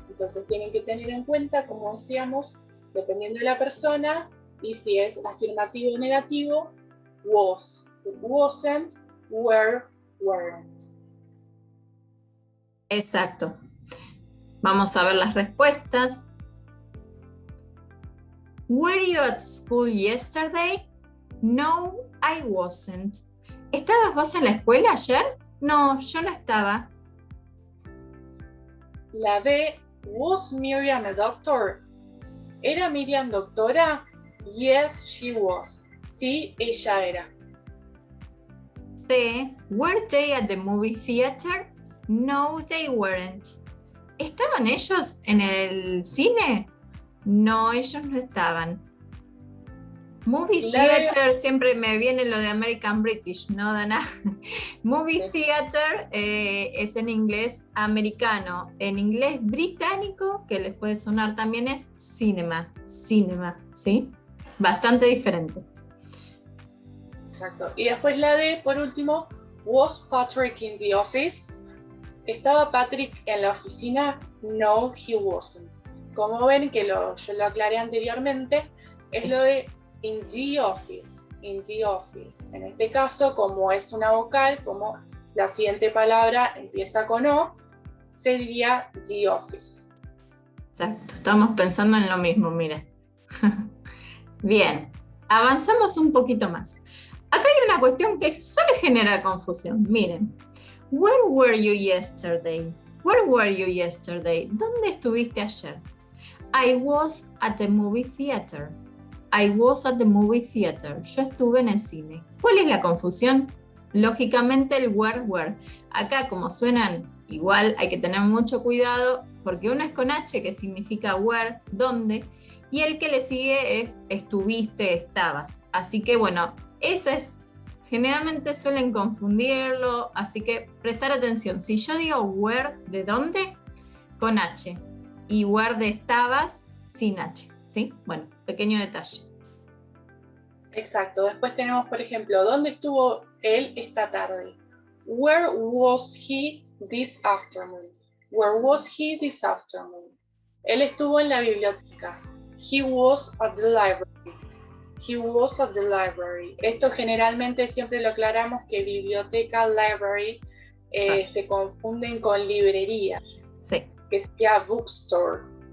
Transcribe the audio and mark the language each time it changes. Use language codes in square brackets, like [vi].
[es] Entonces tienen que tener en cuenta, como decíamos, dependiendo de la persona, y si es afirmativo o negativo, was, wasn't, were, weren't. Exacto. Vamos a ver las respuestas. [en] Were you at school yesterday? No, I wasn't. [es] ¿Estabas vos en la escuela ayer? No, yo no estaba. [en] La B, was Miriam a doctor? [es] ¿Era Miriam doctora? [en] Yes, she was. [es] Sí, ella era. [en] C, were they at the movie theater? No, they weren't. [es] ¿Estaban ellos en el cine? No, ellos no estaban. Movie theater, siempre me viene lo de American British, ¿no, Dana? Movie theater es en inglés americano. En inglés británico, que les puede sonar también, es cinema, ¿sí? Bastante diferente. Exacto. Y después la D, por último, [en] was Patrick in the office? [es] ¿Estaba Patrick en la oficina? [en] No, he wasn't. [es] Como ven, que yo lo aclaré anteriormente, es lo de in the office, in the office. En este caso, como es una vocal, como la siguiente palabra empieza con O, se diría the office. Exacto, estamos pensando en lo mismo, mira. Bien, avanzamos un poquito más. Acá hay una cuestión que suele generar confusión. [en] Miren, where were you yesterday? Where were you yesterday? [es] ¿Dónde estuviste ayer? [en] I was at the movie theater. I was at the movie theater. [es] Yo estuve en el cine. ¿Cuál es la confusión? Lógicamente el where. Acá como suenan igual hay que tener mucho cuidado porque uno es con H que significa where, dónde, y el que le sigue es estuviste, estabas. Así que bueno, eso es, generalmente suelen confundirlo, así que prestar atención. Si yo digo where, ¿de dónde? Con H. Y where de estabas, sin H. ¿Sí? Bueno, pequeño detalle. Exacto. Después tenemos, por ejemplo, ¿dónde estuvo él esta tarde? [en] Where was he this afternoon? Where was he this afternoon? [es] Él estuvo en la biblioteca. [en] He was at the library. He was at the library. [es] Esto generalmente siempre lo aclaramos que biblioteca, library, se confunden con librería. Sí. Que sería bookstore.